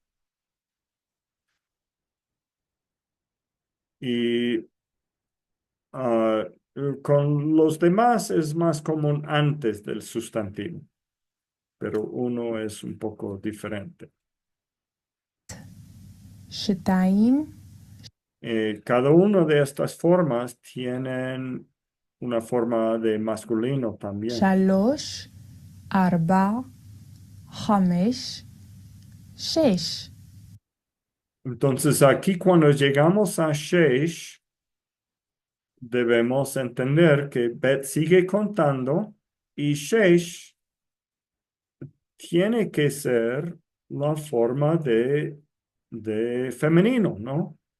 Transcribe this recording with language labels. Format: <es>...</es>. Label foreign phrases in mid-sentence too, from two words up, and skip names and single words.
<es>Y con los demás es más común antes del sustantivo, pero uno es un poco diferente.</es> <he>שתיים,</he> <es>Cada una de estas formas tienen una forma de masculino también.</es> <he>שלוש, ארבע, חמש, שש.</he> <es>Entonces aquí cuando llegamos a Sheish, debemos entender que Bet sigue contando y Sheish tiene que ser la forma de femenino, ¿no?</es>